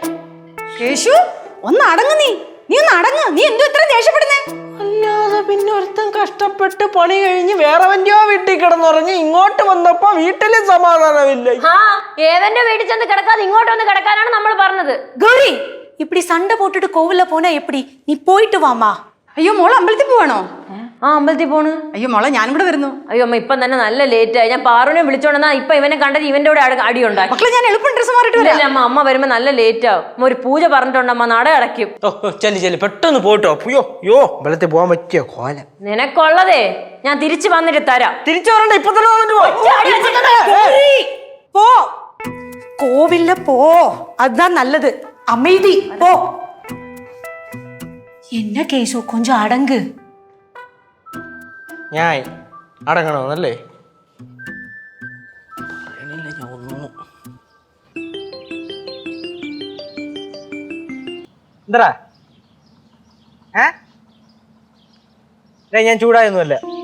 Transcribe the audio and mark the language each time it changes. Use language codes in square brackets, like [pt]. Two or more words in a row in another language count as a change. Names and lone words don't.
[ml] കേശു, ഒന്ന് അടങ്ങ്. നീ ഒന്ന് അടങ്ങ്. നീ എന്തോ ഇത്ര ദേഷ്യപ്പെടുന്നേ? അല്ലാതെ പിന്നെ ഒരുത്തൻ കഷ്ടപ്പെട്ട് പണി കഴിഞ്ഞ് വേറെ വന്റെയോ വീട്ടിൽ കിടന്നുറങ്ങി ഇങ്ങോട്ട് വന്നപ്പോ വീട്ടില് സമാധാനമില്ല. ഏവന്റെ വീട്ടിൽ ചെന്ന് കിടക്കാതെ ഇങ്ങോട്ട് വന്ന് കിടക്കാനാണ് നമ്മൾ പറഞ്ഞത്. ഗൗരി, [ta] இப்படி சண்டை போட்டுட்டு கோவில்ல போனா எப்படி? நீ போயிட்டு வாமா. [ml] അയ്യോ, മോളെ അമ്പലത്തിൽ പോവാണോ? അമ്പലത്തിൽ പോണ്. അയ്യോ മോളെ, ഞാനും കൂടെ വരുന്നു. അയ്യോ അമ്മ, ഇപ്പം തന്നെ നല്ല ലേറ്റ് ആയി. ഞാൻ പാറുവിനെ വിളിച്ചോണ്ടെന്നാ ഇപ്പൊ ഇവനെ കണ്ടത് ഇവന്റെ കൂടെ അടിയുണ്ടാക്കി. മക്കളെ, ഞാൻ എളുപ്പം ഡ്രസ് മാറിട്ട് വരാം. അമ്മ, അമ്മ വരുമ്പോ നല്ല ലേറ്റ് ആവും. അമ്മ ഒരു പൂജ പറഞ്ഞിട്ടുണ്ടമ്മ, നട അടയ്ക്കും. ചെല്ലി പെട്ടെന്ന് പോയിട്ടോ. അയ്യോ അമ്പലത്തിൽ പോകാൻ പറ്റിയോ കോലം. നിനക്കുള്ളതേ ഞാൻ തിരിച്ചു വന്നിട്ട് തരാം. തിരിച്ചു വരണ്ട, ഇപ്പൊ തന്നെ വന്നിട്ട് പോ. കോവില്ല പോ, [ta] அதுதான் நல்லது. அமைதி, போ. என்ன கேசு, கொஞ்சம் அடங்கு. [ml] ഞാൻ അടങ്ങണമെന്നല്ലേ? എന്താ ഞാൻ ചൂടായൊന്നുമല്ല.